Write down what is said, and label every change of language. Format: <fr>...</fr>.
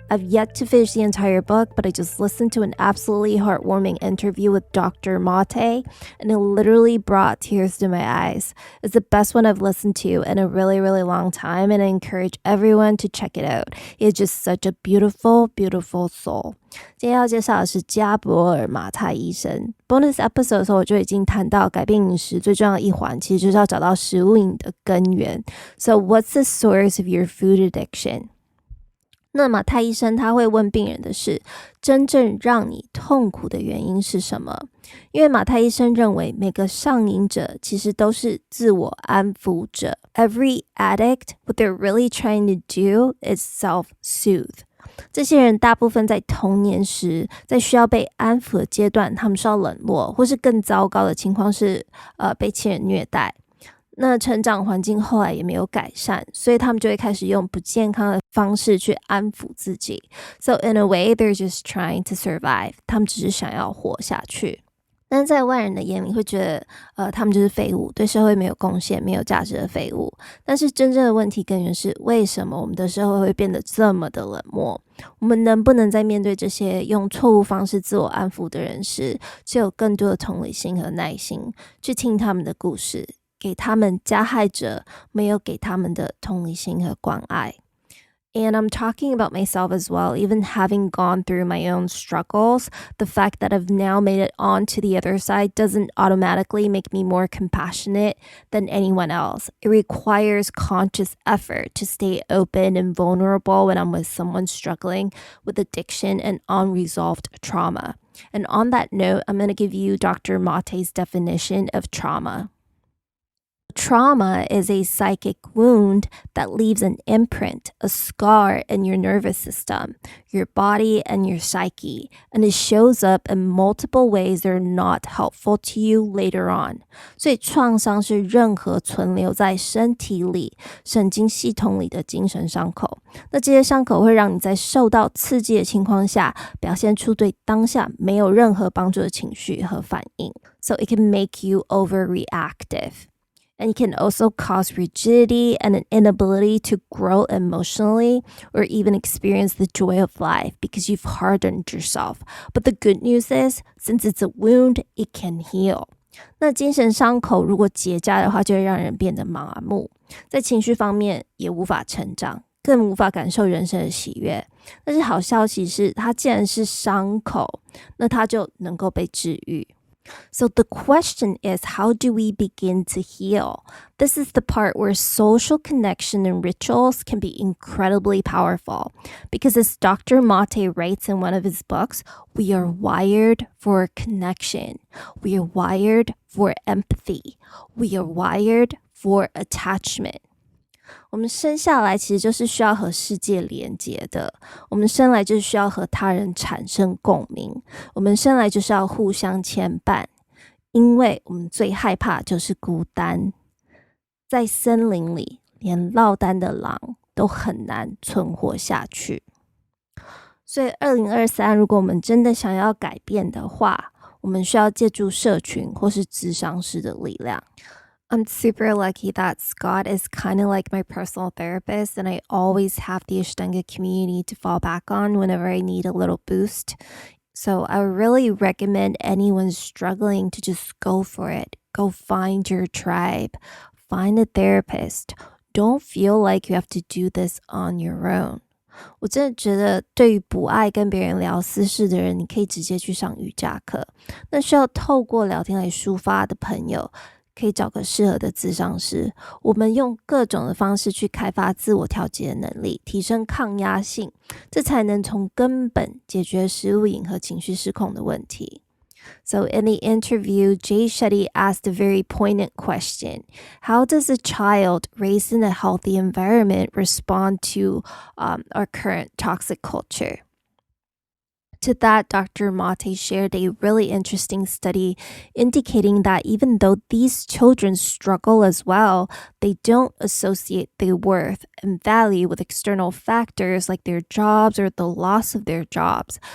<en>I've yet to finish the entire book, but I just listened to an absolutely heartwarming interview with Dr. Mate, and it literally brought tears to my eyes. It's the best one I've listened to in a really, really long time, and I encourage everyone to check it out. It's just such a beautiful, beautiful soul.</en> <zh>今天要介绍的是加博尔马泰医生。Bonus episode 的时候我就已经谈到改变饮食最重要的一环其实就是要找到食物瘾的根源。</zh> <en>So what's the source of your food addiction?</en> <zh>那马泰医生他会问病人的是真正让你痛苦的原因是什么？因为马泰医生认为每个上瘾者其实都是自我安抚者。</zh> <en>Every addict, what they're really trying to do is self-soothe.</en> <zh>这些人大部分在童年时在需要被安抚的阶段他们受到冷落或是更糟糕的情况是被亲人虐待那成长环境后来也没有改善所以他们就会开始用不健康的方式去安抚自己</zh> <en>So in a way they're just trying to survive</en> <zh>他们只是想要活下去但是在外人的眼里会觉得他们就是废物对社会没有贡献没有价值的废物但是真正的问题根源是为什么我们的社会会变得这么的冷漠我们能不能在面对这些用错误方式自我安抚的人时只有更多的同理心和耐心去听他们的故事给他们加害者没有给他们的同理心和关爱</zh> <en>And I'm talking about myself as well, even having gone through my own struggles. The fact that I've now made it on to the other side doesn't automatically make me more compassionate than anyone else. It requires conscious effort to stay open and vulnerable when I'm with someone struggling with addiction and unresolved trauma. And on that note, I'm going to give you Dr. Mate's definition of trauma.Trauma is a psychic wound that leaves an imprint, a scar in your nervous system, your body, and your psyche, and it shows up in multiple ways that are not helpful to you later on.</en> <zh>所以创伤是任何存留在身体里、神经系统里的精神伤口。那这些伤口会让你在受到刺激的情况下，表现出对当下没有任何帮助的情绪和反应。</zh> <en>So it can make you overreactive.And it can also cause rigidity and an inability to grow emotionally or even experience the joy of life because you've hardened yourself. But the good news is, since it's a wound, it can heal.</en> <zh>那精神伤口如果结痂的话，就会让人变得麻木，在情绪方面也无法成长，更无法感受人生的喜悦。但是好消息是，它既然是伤口，那它就能够被治愈。</zh> <en>So the question is, how do we begin to heal? This is the part where social connection and rituals can be incredibly powerful. Because as Dr. Mate writes in one of his books, we are wired for connection. We are wired for empathy. We are wired for attachment.</en> <zh>我们生下来其实就是需要和世界连结的我们生来就是需要和他人产生共鸣我们生来就是要互相牵绊因为我们最害怕就是孤单在森林里连落单的狼都很难存活下去所以2023如果我们真的想要改变的话我们需要借助社群或是諮商師的力量</zh> <en>I'm super lucky that Scott is kind of like my personal therapist and I always have the Ashtanga community to fall back on whenever I need a little boost. So I would really recommend anyone struggling to just go for it. Go find your tribe. Find a therapist. Don't feel like you have to do this on your own.</en> <zh>我真的觉得对于不爱跟别人聊私事的人你可以直接去上瑜伽课那需要透过聊天来抒发的朋友可以找个适合的諮商師我们用各种的方式去开发自我调节的能力提升抗压性这才能从根本解决食物瘾和情绪失控的问题</zh> <en>So in the interview, Jay Shetty asked a very poignant question. How does a child raised in a healthy environment respond to our current toxic culture? To that, Dr. Mate shared a really interesting study indicating that even though these children struggle as well, they don't associate their worth and value with external factors like their jobs or the loss of their jobs.</en>